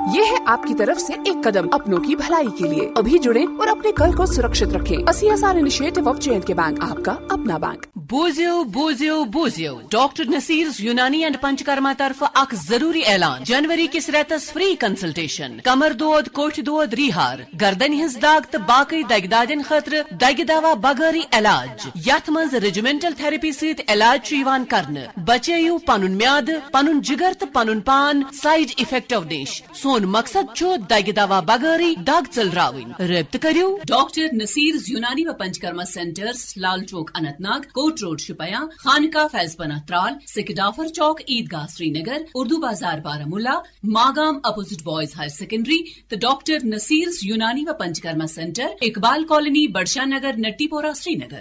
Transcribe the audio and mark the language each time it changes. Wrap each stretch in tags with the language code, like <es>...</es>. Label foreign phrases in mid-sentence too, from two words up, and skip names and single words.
<hi>ये है आपकी तरफ से एक कदम अपनों की भलाई के लिए। अभी जुड़े और अपने कल को सुरक्षित रखें।</hi> <en>CSR initiative of J&K Bank,</en> <hi>आपका अपना बैंक।</hi> <ks>बोजियो डॉक्टर नसीर यूनानी एंड पंचकर्मा तरफ अख जरूरी ऐलान। जनवरी किस रेतस</ks> <en>free consultation.</en> <ks>कमर दोद, कोठ दोद, रिहार, गर्दन हिंस दाग तो बाकी दगदादन खतर दग दवा बगैरी इलाज। यथ मज</ks> <en>regimental therapy</en> <ks>सहित इलाज करने। बचेयू पनुन म्याद, पनुन जिगर तो पनुन पान</ks> <en>side effect</en> <ks>निश। सोन मकसद छो दग दवा बगैरी दाग चलराविन। रब्त करियो डॉक्टर नसीर यूनानी व पंचकर्मा सेंटर्स, लाल चौक अनंतनाग, कोट रोड शुपया, खानका फैजपना त्राल, सिकडाफर चौक ईदगाह श्रीनगर, उर्दू बाजार बारामुल्ला, मागाम अपोजिट बॉयज हायर सेकेंडरी। तो डॉक्टर नसीर यूनानी व पंचकर्मा सेंटर, इकबाल कॉलोनी, बड़शा नगर, नट्टीपोरा, श्रीनगर।</ks>